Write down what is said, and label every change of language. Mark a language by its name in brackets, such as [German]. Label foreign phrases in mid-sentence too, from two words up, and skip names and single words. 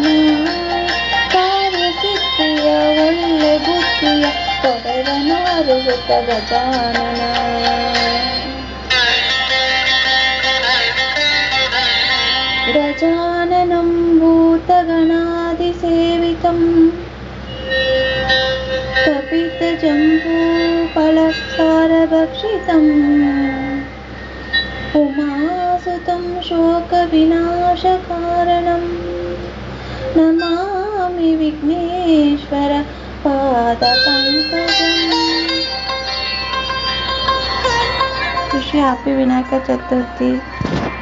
[Kannada] ಕಾರ್ಯಸಿದ್ಧಿಯ ಒಳ್ಳೆ ಬುದ್ಧಿಯ ಕೊಡವನು ಅರುಹುತ ಗಜಾನನ. [Sanskrit] ಗಜಾನನಂ ಭೂತಗಣಾಧಿಸೇವಿತಂ कपितजम्बूफलसारभक्षितं उमासुतं शोकविनाशकारणं नमामि विघ्नेश्वर पादपङ्कजम्. [English] Wish you happy Vinayaka Chaturthi.